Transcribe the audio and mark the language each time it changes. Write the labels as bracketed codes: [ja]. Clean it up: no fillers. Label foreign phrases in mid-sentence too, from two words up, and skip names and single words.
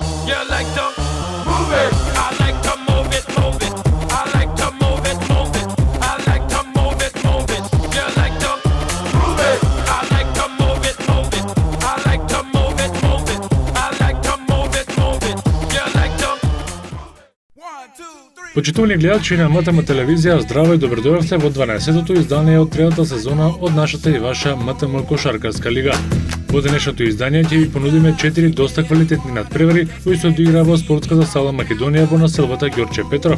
[en] You like to move it. I like to move it, move it. I like to move it, move it. I like to move it, move it. You like to move it. I like to move it, move it. I like to move it, move it. I like to move it, move it. You like to. [mk] Почитувани гледачи на МТМ телевизија, здраво и добродојавте во 12-тото издание од третата сезона од нашата и ваша МТМ кошаркарска лига. Во денешното издание ќе ви понудиме 4 доста квалитетни надпревари кои се одиграа во спортската сала Македонија во населбата Ѓорче Петров.